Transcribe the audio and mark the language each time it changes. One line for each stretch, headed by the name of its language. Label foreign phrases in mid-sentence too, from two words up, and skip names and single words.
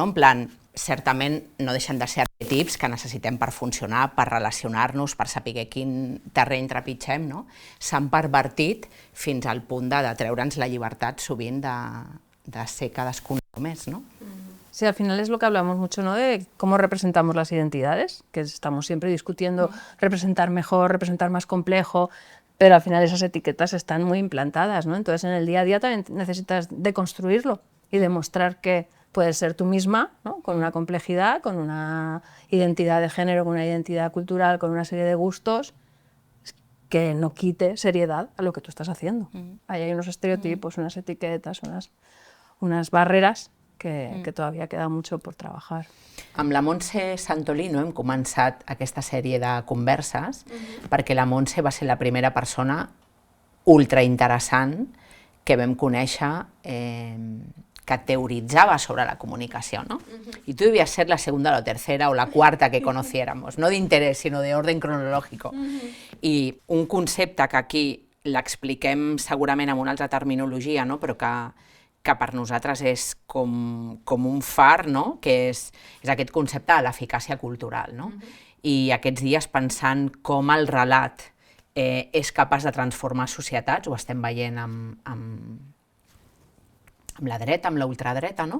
Catalan: En plan, certament no deixen de ser arquetips que necessitem per funcionar, per relacionar-nos, per saber quin terreny trepitgem, no? S'han pervertit fins al punt de treure'ns la llibertat sovint de ser cadascun més, no?
Spanish: Sí, al final es lo que hablamos mucho, ¿no? De cómo representamos las identidades, que estamos siempre discutiendo representar mejor, representar más complejo, pero al final esas etiquetas están muy implantadas, ¿no? Entonces en el día a día también necesitas deconstruirlo y demostrar que puedes ser tú misma, ¿no? Con una complejidad, con una identidad de género, con una identidad cultural, con una serie de gustos que no quite seriedad a lo que tú estás haciendo. Ahí hay unos estereotipos, unas etiquetas, unas barreras que todavía queda mucho por trabajar.
Catalan: Amb la Montse Santolino hem començat aquesta sèrie de converses perquè la Montse va ser la primera persona ultrainteressant que vam conèixer que
Spanish: teoritzaba sobre la comunicación, ¿no? Y tú debías ser la segunda, la tercera o la cuarta que conociéramos, no de interés, sino de orden cronológico.
Catalan: I un concepte que aquí l'expliquem segurament amb una altra terminologia, no? Però que per nosaltres és com un far, no? Que és aquest concepte de l'eficàcia cultural, no? I aquests dies pensant com el relat és capaç de transformar societats, ho estem veient amb la dreta, amb la ultradreta, no?